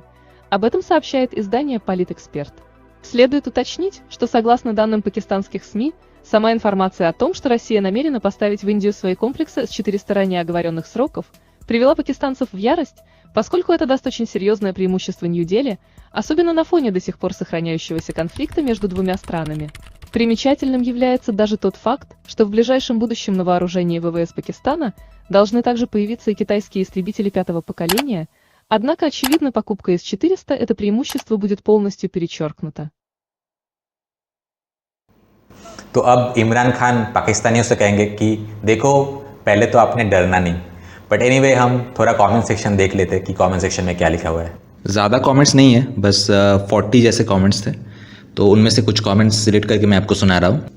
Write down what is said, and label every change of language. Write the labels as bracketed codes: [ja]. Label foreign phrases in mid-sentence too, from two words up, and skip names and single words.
[ru] Об этом сообщает издание «Политэксперт». Следует уточнить, что согласно данным пакистанских СМИ, сама информация о том, что Россия намерена поставить в Индию свои комплексы С-400 ранее оговоренных сроков, привела пакистанцев в ярость, поскольку это даст очень серьезное преимущество Нью-Дели, особенно на фоне до сих пор сохраняющегося конфликта между двумя странами. Примечательным является даже тот факт, что в ближайшем будущем на вооружении ВВС Пакистана должны также появиться и китайские истребители пятого поколения, однако очевидно, покупка С-400 это преимущество будет полностью перечеркнуто. [hi] तो अब इमरान खान पाकिस्तानियों से कहेंगे कि देखो पहले तो आपने डरना नहीं। [en] but anyway [hi] हम थोड़ा [en] comment section [hi] देख लेते हैं कि [en] comment section [hi] में क्या लिखा हुआ है। ज़्यादा कमेंट्स नहीं है, बस 40 जैसे कमेंट्स थे, तो उनमें से कुछ कमेंट्स सिलेक्ट करके मैं आपको सुना रहा हूँ।